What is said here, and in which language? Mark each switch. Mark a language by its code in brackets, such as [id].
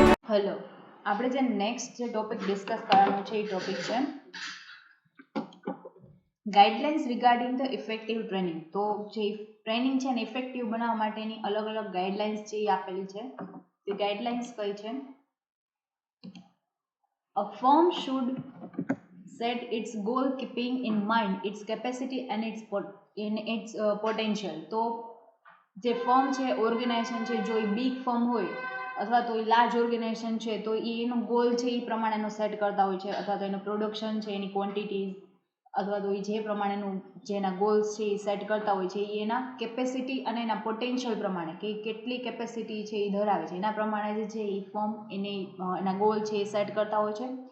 [gu] Hello, આપણે જે next જે ટોપિક ડિસ્કસ કરવાનો છે એ ટોપિક છે [en] Guidelines regarding the effective training. [gu] તો જે ટ્રેનિંગ છે ને ઇફેક્ટિવ બનાવવા માટેની અલગ અલગ ગાઈડલાઇન્સ છે એ આપેલી છે. તે ગાઈડલાઇન્સ કઈ છે? [en] A firm should set its goal keeping in mind its capacity and its potential. [gu] તો જે ફર્મ છે, ઓર્ગેનાઇઝેશન છે, જો એ બિગ ફર્મ હોય અથવા તો એ લાર્જ ઓર્ગેનાઇઝેશન છે તો એનો ગોલ છે એ પ્રમાણેનો સેટ કરતા હોય છે, અથવા તો એનું પ્રોડક્શન છે, એની ક્વોન્ટિટીઝ અથવા તો એ જે પ્રમાણેનું જેના ગોલ્સ છે એ સેટ કરતા હોય છે એ એના કેપેસિટી અને એના પોટેન્શિયલ પ્રમાણે કે કેટલી કેપેસિટી છે એ ધરાવે છે એના પ્રમાણે જે છે એ ફર્મ એના ગોલ છે એ સેટ કરતા હોય છે.